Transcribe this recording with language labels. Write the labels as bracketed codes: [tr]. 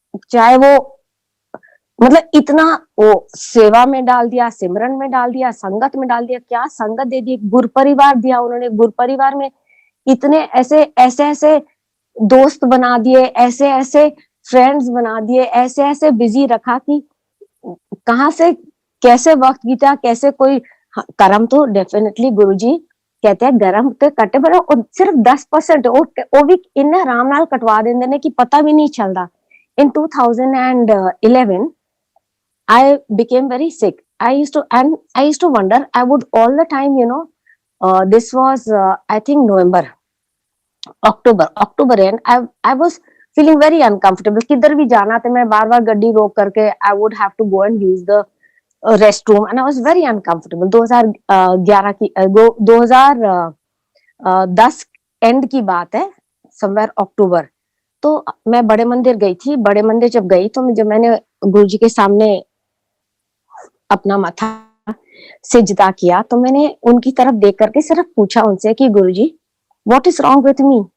[hi] चाहे वो मतलब इतना वो सेवा में डाल दिया, सिमरन में डाल दिया, संगत में डाल दिया, क्या संगत दे दी, गुरु परिवार दिया उन्होंने, गुरु परिवार में इतने ऐसे ऐसे ऐसे दोस्त बना दिए, ऐसे ऐसे फ्रेंड्स बना दिए, ऐसे ऐसे बिजी रखा कि कहाँ से कैसे वक्त बीता, कैसे कोई कर्म तो डेफिनेटली गुरुजी कहते हैं गरम ते कटे पर सिर्फ 10% वो भी इन्हें आराम नाल कटवा देंगे ने कि पता भी नहीं चलता। [en] In 2011 I became very sick. I used to wonder, I would all the time, this was I think November, October end, I was feeling very uncomfortable. [hi] किधर भी जाना तो मैं बार बार गड्डी रोक करके [en] I would have to go and use the restroom and I was very uncomfortable. [hi] 2011 की 2010 and की बात है, [en] Somewhere October. [hi] तो मैं बड़े मंदिर गई थी। बड़े मंदिर जब गई तो जब मैंने गुरुजी के सामने अपना माथा सिजदा किया तो मैंने उनकी तरफ देख करके सिर्फ पूछा उनसे कि गुरुजी [en] What is wrong with me.